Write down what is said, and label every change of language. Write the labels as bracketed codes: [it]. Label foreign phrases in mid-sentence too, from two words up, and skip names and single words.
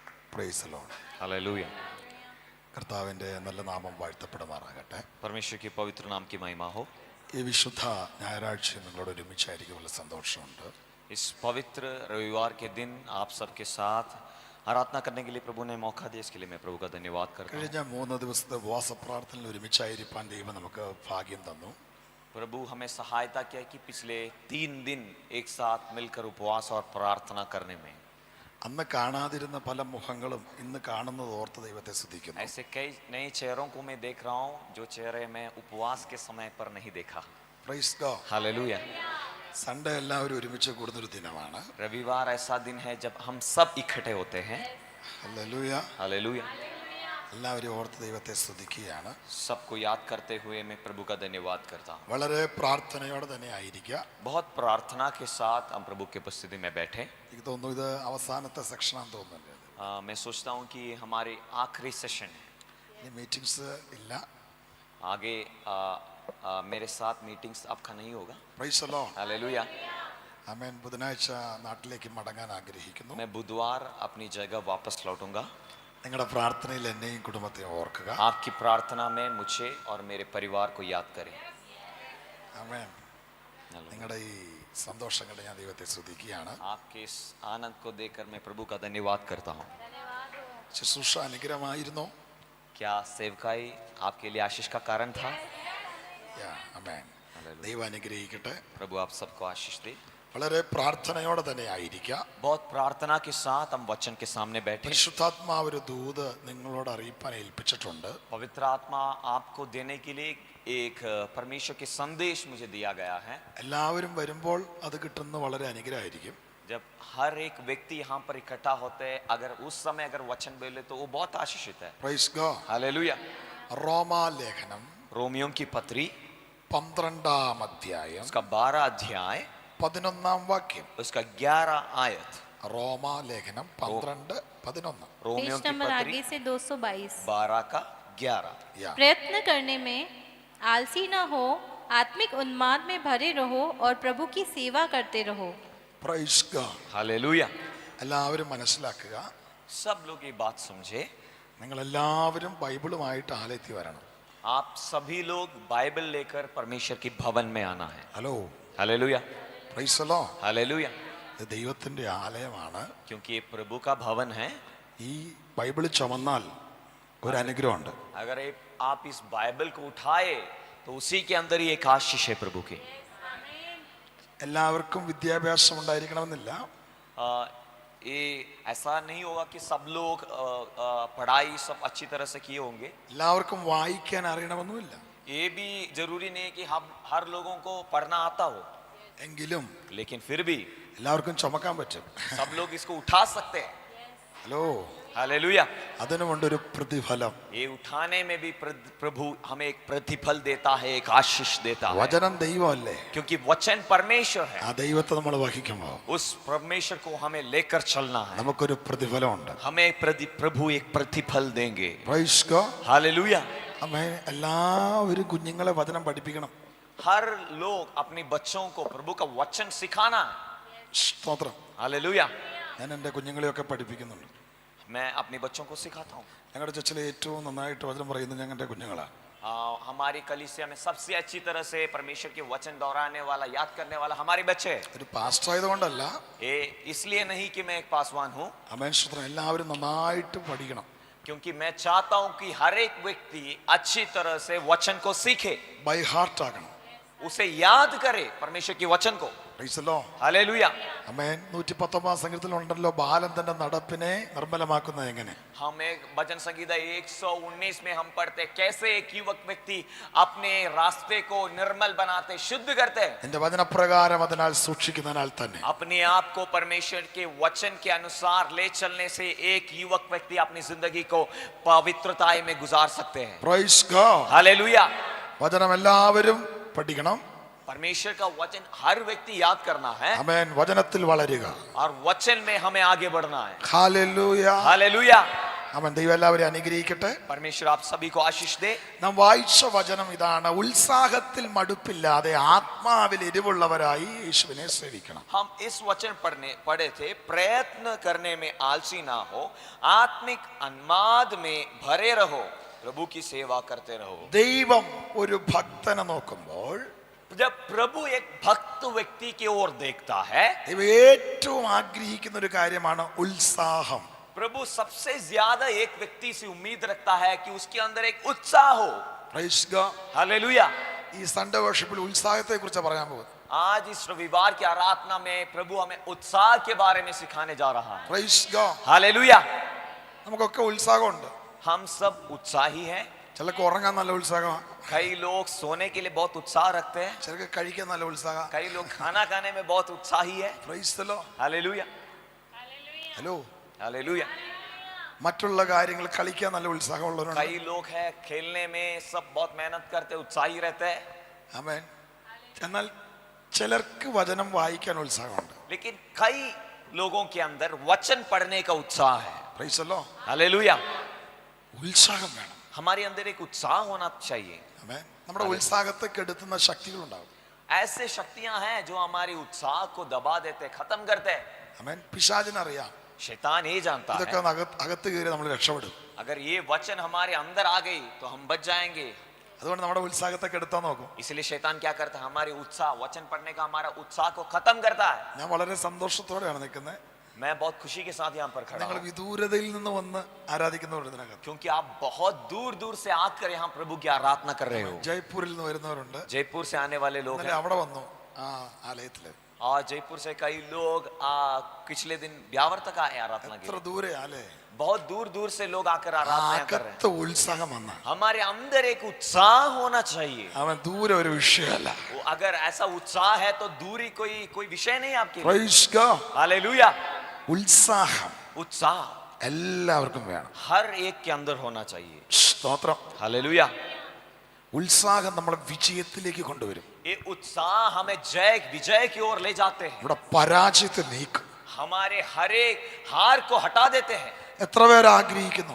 [en] Praise the Lord. [hi] हालेलुया। [ml] കർത്താവിൻ്റെ നല്ല നാമം വാഴ്ത്തപ്പെടുമാറാകട്ടെ. [hi] परमेश्वर के पवित्र नाम की महिमा हो। [ml] ഈ വിശുദ്ധ ഞായറാഴ്ച നിങ്ങളോട് ഒരുമിച്ചായിരിക്കും വളരെ സന്തോഷമുണ്ട്. [hi] इस पवित्र रविवार के दिन आप सबके साथ आराधना करने के लिए प्रभु ने मौका दिया, इसके लिए मैं प्रभु का धन्यवाद करता हूँ। [ml] കഴിഞ്ഞ 3 ദിവസത്തെ ഉപവാസ പ്രാർത്ഥനയിൽ ഒരുമിച്ചായിരിക്കാൻ ദൈവം നമുക്ക് ഭാഗ്യം തന്നു. [hi] प्रभु हमें सहायता किया कि पिछले 3 दिन एक साथ मिलकर उपवास और प्रार्थना करने में [ml] അന്ന് കാണാതിരുന്ന പല മുഖങ്ങളും ഇന്ന് കാണുന്നത് ഓർത്ത് ദൈവത്തെ സ്തുതിക്കുന്നു. [hi] ऐसे कई नए चेहरों को मैं देख रहा हूँ जो चेहरे मैं उपवास के समय पर नहीं देखा। [en] Praise God. [hi] हालेलुया। [ml] സൺഡേ എല്ലാവരും ഒരുമിച്ച് കൂടുന്നൊരു ദിനമാണ്. [hi] रविवार ऐसा दिन है जब हम सब इकट्ठे होते हैं। [ml] ഹല്ലേലൂയ. [hi] हालेलुया। [ml] എല്ലാവരും ഓർത്ത് ദൈവത്തെ സ്തുതിക്കുകയാണ്. [hi] सबको याद करते हुए मैं प्रभु का धन्यवाद करता हूँ। [ml] വളരെ പ്രാർത്ഥനയോടെ തന്നെ ആയിരിക്കുക. [hi] बहुत प्रार्थना के साथ हम प्रभु की उपस्थिति में बैठे। [ml] എനിക്ക് തോന്നുന്നു ഇത് അവസാനത്തെ സെക്ഷനാണെന്ന് തോന്നുന്നുണ്ട്. [hi] मैं सोचता हूँ कि हमारे आखिरी सेशन है। [ml] ഇനി മീറ്റിംഗ്സ് ഇല്ല. [hi] आगे मेरे साथ मीटिंग्स आपका नहीं होगा। [en] Praise the Lord. [hi] हालेलुया। [ml] ആമേൻ. ബുധനാഴ്ച നാട്ടിലേക്ക് മടങ്ങാൻ ആഗ്രഹിക്കുന്നു. [hi] मैं बुधवार अपनी जगह वापस लौटूंगा। [ml] നിങ്ങളുടെ പ്രാർത്ഥനയിൽ എന്നെയും കുടുംബത്തെയും ഓർക്കുക. [hi] आपकी प्रार्थना में मुझे और मेरे परिवार को याद करें। [ml] ആമേൻ. നിങ്ങളുടെ ഈ സന്തോഷങ്ങളെ ഞാൻ ദൈവത്തെ സ്തുതിക്കുകയാണ്. [hi] आपके इस आनंद को देखकर मैं प्रभु का धन्यवाद करता हूँ। [ml] ശുശ്രൂഷ അനുഗ്രഹമായിരുന്നു. [hi] क्या सेवकाई आपके लिए आशीष का कारण था? [ml] ആമേൻ. ദൈവം അനുഗ്രഹിക്കട്ടെ. [hi] प्रभु आप सबको आशीष दे। [ml] വളരെ പ്രാർത്ഥനയോടെ തന്നെ ആയിരിക്കുക. [hi] बहुत प्रार्थना के साथ हम वचन के सामने बैठे। [ml] പരിശുദ്ധാത്മാവ് ഒരു ദൂത് നിങ്ങളോട് അറിയിപ്പാൻ ഏൽപ്പിച്ചിട്ടുണ്ട്. [hi] पवित्र आत्मा आपको देने के लिए एक परमेश्वर के संदेश मुझे दिया गया है। [ml] എല്ലാവരും വരുമ്പോൾ അത് കിട്ടുന്ന വളരെ അനുഗ്രഹമായിരിക്കും. [hi] जब हर एक व्यक्ति यहाँ पर इकट्ठा होते हैं, अगर उस समय अगर वचन बोले तो वो बहुत आशीषित है। [en] Praise God. [hi] हालेलुया। [ml] റോമാലേഖനം [hi] रोमियों की पत्री [ml] 12-ാം അധ്യായം [hi] उसका 12 अध्याय [ml] 11-ാം വാക്യം. [hi] उसका 11 आयत। [ml] റോമാലേഖനം 12-11. [hi] रोमियों पेज की नंबर पत्री आगे से 222। 12 का 11। या प्रयत्न करने में आलसी न हो, आत्मिक उन्माद में भरे रहो और प्रभु की सेवा करते रहो। [en] Praise God. [hi] हालेलुया। [ml] എല്ലാവരും മനസ്സിലാക്കുക. [hi] सब लोग ये बात समझे। [ml] നിങ്ങൾ എല്ലാവരും ബൈബിളുമായിട്ട് ആലയത്തിൽ വരണം. [hi] आप सभी लोग बाइबल लेकर परमेश्वर की भवन में आना है। [ml] ഹലോ. [hi] हालेलुया। [en] Praise the Lord. [hi] हालेलुया। [ml] ഇത് ദൈവത്തിന്റെ ആലയമാണ്. [hi] क्योंकि ये प्रभु का भवन है। [ml] ഈ ബൈബിൾ ചുമന്നാൽ ഒരു അനുഗ്രഹമുണ്ട്. [hi] अगर आप इस बाइबल को उठाए तो उसी के अंदर ही एक आशीष है प्रभु की। [ml] എല്ലാവർക്കും വിദ്യാഭ്യാസം ഉണ്ടായിരിക്കണമെന്നില്ല. [hi] ये ऐसा नहीं होगा कि सब लोग पढ़ाई सब अच्छी तरह से किए होंगे। [ml] എല്ലാവർക്കും വായിക്കാൻ അറിയണമെന്നുമില്ല. [hi] ये भी जरूरी नहीं है कि हम हर लोगों को पढ़ना आता हो, [ml] എങ്കിലും [hi] लेकिन फिर भी [ml] എല്ലാവർക്കും ചുമക്കാൻ പറ്റും. [hi] सब लोग इसको उठा सकते हैं। [ml] ഹലോ. [hi] हालेलुया। [ml] അതിനുമുണ്ടൊരു പ്രതിഫലം. [hi] ये उठाने में भी प्रभु हमें एक प्रतिफल देता है, एक आशीष देता है। [ml] വചനം ദൈവമല്ലേ. [hi] क्योंकि वचन परमेश्वर है। [ml] ആ ദൈവത്തെ നമ്മൾ വഹിക്കുമ്പോൾ [hi] उस परमेश्वर को हमें लेकर चलना है। [ml] നമുക്കൊരു പ്രതിഫലമുണ്ട്. [hi] हमें प्रभु एक प्रतिफल देंगे। [en] Praise God. [hi] हालेलुया। [ml] അമ്മേ എല്ലാവരും കുഞ്ഞുങ്ങളെ വചനം പഠിപ്പിക്കണം. [hi] हर लोग अपने बच्चों को प्रभु का वचन सिखाना है। [ml] സ്തോത്രം. [hi] हालेलुया। [ml] ഞാൻ എൻ്റെ കുഞ്ഞുങ്ങളെയൊക്കെ പഠിപ്പിക്കുന്നുണ്ട്. [hi] मैं अपने बच्चों को सिखाता हूँ। [ml] ഞങ്ങളുടെ ചർച്ചിലെ ഏറ്റവും നന്നായിട്ട് വചനം പറയുന്നത് ഞങ്ങളുടെ കുഞ്ഞുങ്ങളാണ്. [hi] हमारी कलीसिया में सबसे अच्छी तरह से परमेश्वर के वचन दोहराने वाला, याद करने वाला हमारे बच्चे। [ml] ഒരു പാസ്റ്റർ ആയതുകൊണ്ടല്ല. [hi] ये इसलिए नहीं कि मैं एक पासवान हूँ, [ml] അമേൻ. സ്തോത്രം. എല്ലാവരും നന്നായിട്ട് പഠിക്കണം. [hi] क्योंकि मैं चाहता हूँ कि हर एक व्यक्ति अच्छी तरह से वचन को सीखे, [en] by heart ആകണം. [hi] उसे याद करे परमेश्वर के वचन को। [en] Praise the Lord. [hi] हालेलुया। [ml] അമേൻ. 119-ാം സങ്കീർത്തനത്തിലുണ്ടല്ലോ ബാലൻ തന്റെ നടപ്പിനെ നിർമ്മലമാക്കുന്നത് എങ്ങനെ. [hi] हम एक भजन संगीता 119 में हम पढ़ते कैसे एक युवक व्यक्ति अपने रास्ते को निर्मल बनाते, शुद्ध करते हैं। [ml] എന്റെ വചനപ്രകാരം അതിനാൽ സൂക്ഷിക്കുന്നതിനാൽ തന്നെ [hi] अपने आप को परमेश्वर के वचन के अनुसार ले चलने से एक युवक व्यक्ति अपनी जिंदगी को पवित्रता में गुजार सकते हैं। [en] Praise God. [hi] हालेलुया। [ml] വചനം എല്ലാവരും പഠിക്കണം. [hi] परमेश्वर का वचन हर व्यक्ति याद करना है [ml] അമേൻ. വചനത്തിൽ വളരുക. [hi] और वचन में हमें आगे बढ़ना है। [ml] ഹല്ലേലൂയ. [hi] हालेलुया। [ml] അവൻ ദൈവം എല്ലാവരെയും അനുഗ്രഹിക്കട്ടെ. [hi] परमेश्वर आप सभी को आशीष दे। [ml] നാം വായിച്ച വചനം ഇതാണ്, ഉത്സാഹത്തിൽ മടുപ്പില്ലാതെ ആത്മാവിൽ എരിവുള്ളവരായി യേശുവിനെ സേവിക്കണം. [hi] हम इस वचन पढ़े थे, प्रयत्न करने में आलसी ना हो, आत्मिक उन्माद में भरे रहो, प्रभु की सेवा करते रहो। [ml] ദൈവം ഒരു ഭക്തനെ നോക്കുമ്പോൾ [hi] जब प्रभु एक भक्त व्यक्ति की ओर देखता है, [ml] ദൈവം ഏറ്റവും ആഗ്രഹിക്കുന്ന ഒരു കാര്യമാണ് ഉത്സാഹം. [hi] प्रभु सबसे ज्यादा एक व्यक्ति से उम्मीद रखता है कि उसके अंदर एक उत्साह हो। [en] Praise God. [hi] हालेलुया। [ml] ഈ [en] Sunday worshippil [ml] ഉത്സാഹത്തെ കുറിച്ച് പറയാൻ പോകുന്നത്. [hi] आज इस रविवार की आराधना में प्रभु हमें उत्साह के बारे में सिखाने जा रहा है। [en] Praise God. [hi] हालेलुया। [ml] നമുക്കൊക്കെ ഉത്സാഹമുണ്ട്. [hi] हम सब उत्साही हैं। [ml] ചിലർക്ക് ഉറങ്ങാൻ നല്ല ഉത്സാഹമാണ്, [hi] कई लोग सोने के लिए बहुत उत्साह रखते हैं, [ml] ചിലർക്ക് കഴിക്കാൻ നല്ല ഉത്സാഹം. [hi] कई लोग खाना खाने में बहुत उत्साही है। [en] Praise the Lord. [hi] हालेलुया। [ml] ഹലോ. [hi] हालेलुया। [ml] മറ്റുള്ള കാര്യങ്ങൾ കളിക്കാൻ നല്ല ഉത്സാഹമുള്ളവരുണ്ട്. [hi] कई लोग हैं खेलने में सब बहुत मेहनत करते, उत्साही रहते हैं। [ml] ആമേൻ. എന്നാൽ ചിലർക്ക് വചനം വായിക്കാൻ ഉത്സാഹമുണ്ട്. [hi] लेकिन कई लोगों के अंदर वचन पढ़ने का उत्साह है। [en] Praise the Lord. [hi] हालेलुया। [ml] ഉത്സാഹം വേണം. [hi] हमारे अंदर एक उत्साह होना चाहिए। [ml] ആമേൻ. നമ്മുടെ ഉത്സാഹത്തെ കെടുത്തുന്ന ശക്തികളുണ്ടാവും. [hi] ऐसे शक्तियां हैं जो हमारी उत्साह को दबा देते, खत्म करते हैं। [ml] ആമേൻ. പിശാചിനറിയാം [hi] शैतान ये जानता [ml] ഇതൊക്കെ [hi] है, [ml] അകത്ത് കയറി നമ്മൾ രക്ഷപ്പെടും. [hi] अगर ये वचन हमारे अंदर आ गई तो हम बच जाएंगे। [ml] അതുകൊണ്ട് നമ്മുടെ ഉത്സാഹത്തെ കെടുത്താൻ നോക്കും. [hi] इसलिए शैतान क्या करता है, हमारे उत्साह, वचन पढ़ने का हमारा उत्साह को खत्म करता है। [ml] ഞാൻ വളരെ സന്തോഷത്തോടെയാണ് നിൽക്കുന്നത്. [hi] मैं बहुत खुशी के साथ यहाँ पर खड़ा [ml] നിങ്ങൾ [hi] हूँ, [ml] വിദൂരതയിൽ നിന്ന് വന്ന് ആരാധിക്കുന്നവർ ഇതിനകത്ത്. [hi] क्योंकि आप बहुत दूर दूर से आकर यहाँ प्रभु की आराधना कर रहे हो। [ml] ജയ്പൂരിൽ നിന്ന് വരുന്നവരുണ്ട്. [hi] जयपुर से आने वाले लोग [ml] ഇന്നലെ [hi] हैं, [ml] അവിടെ വന്നു ആ ആലയത്തില്. [hi] और जयपुर से कई लोग पिछले दिन ब्यावर तक आए आराधना के [ml] എത്ര [hi] लिए। [ml] ദൂരെ ആലേ. [hi] बहुत दूर दूर से लोग आकर आराधना कर रहे हैं। [ml] അകത്ത് ഉത്സാഹം വന്ന [hi] हमारे अंदर एक उत्साह होना चाहिए। [ml] അവൻ ദൂരെ ഒരു വിഷയമല്ല. [hi] अगर ऐसा उत्साह है तो दूरी कोई विषय नहीं आपके लिए। [en] Praise God. [hi] हालेलुया। [ml] ഉത്സാഹം [hi] उत्साह [ml] എല്ലാവർക്കും വേണം. [hi] हर एक के अंदर होना चाहिए। [ml] സ്തോത്രം. [hi] हालेलुया। [ml] ഉത്സാഹം നമ്മളെ വിജയത്തിലേക്ക് കൊണ്ടുവരും. [hi] ये उत्साह हमें विजय की ओर ले जाते हैं, [ml] ഇവിടെ പരാജയത്തെ നീക്കും. [hi] हमारे हर एक हार को हटा देते हैं। [ml] എത്ര പേർ ആഗ്രഹിക്കുന്നു